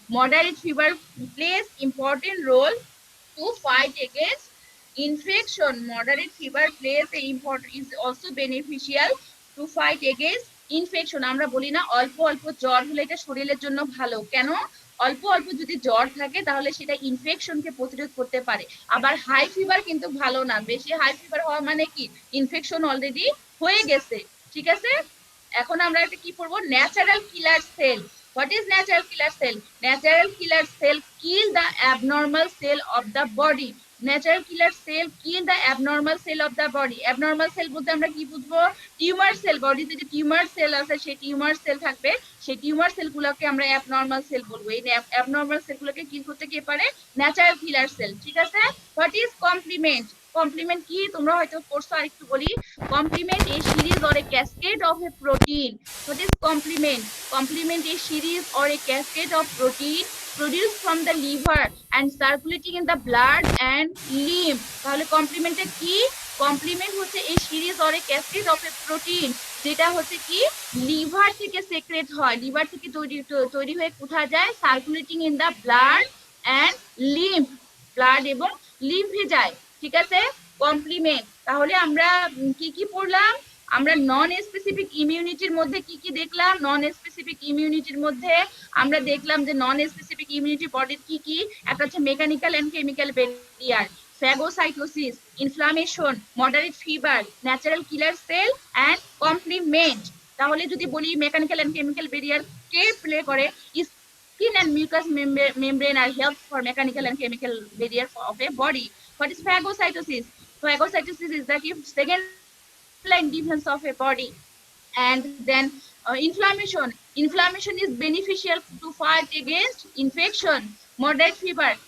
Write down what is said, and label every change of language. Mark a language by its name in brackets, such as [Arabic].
[English] Moderate fever plays important role to fight against infection. Moderate fever plays a important, is also beneficial to fight against infection. [Bangla] আমরা বলি না অল্প অল্প জ্বর হলে এটা শরীরের জন্য ভালো। কেন? অল্প অল্প যদি জ্বর থাকে তাহলে সেটা ইনফেকশনকে প্রতিরোধ করতে পারে। আবার হাই ফিভার কিন্তু ভালো না। বেশি হাই ফিভার হওয়া মানে কি? ইনফেকশন অলরেডি হয়ে গেছে। ঠিক আছে, এখন আমরা এটা কি পড়বো? [English] Natural killer cell. What is natural killer cell? Natural killer cell kill the abnormal cell of the body. Natural killer cell kill the abnormal cell of the body. [Bangla] Abnormal sell বলতে আমরা কি বুঝবো? [English] Tumour cell. [Bangla] বডিতে যে tumour sell আছে সেই tumour sell থাকবে, সেই টিউমার সেলগুলোকে আমরা অ্যাবনর্মাল সেল বলবো। এই অ্যাবনর্মাল সেলগুলোকে কিল করতে কে পারে? [English] Natural killer cell. [Bangla] ঠিক আছে, [English] What is complement? Complement কি? [Bangla] তোমরা হয়তো পড়ছো, আর একটু বলি। [English] Complement a series or a cascade of a protein. What is complement? Complement a series or a cascade of protein produced from the liver and circulating in the blood and lymph. [Bangla] তাহলে complement এ কি? complement হচ্ছে [English] a series or a cascade of a protein [Bangla] যেটা হচ্ছে কি liver থেকে secret হয়, liver থেকে তৈরি হয়ে কোথায় যায়? [English] circulating in the blood and lymph, [Bangla] blood এবং লিম্ফে যায়। ঠিক আছে, কমপ্লিমেন্ট। তাহলে আমরা কি কি পড়লাম? আমরা নন স্পেসিফিক ইমিউনিটির মধ্যে কি কি দেখলাম? নন স্পেসিফিক ইমিউনিটির মধ্যে আমরা দেখলাম যে নন স্পেসিফিক ইমিউনিটি বডির কি কি? [English] একটা হচ্ছে mechanical and chemical barrier, phagocytosis, inflammation, moderate fever, natural killer cell and complement. [Bangla] তাহলে যদি বলি mechanical and chemical barrier K play করে? [English] Skin and mucous membrane are help for mechanical and chemical barrier of a body. What is phagocytosis? Phagocytosis is the second line defense of a body. And then inflammation. Inflammation is beneficial to fight against infection. Moderate fever.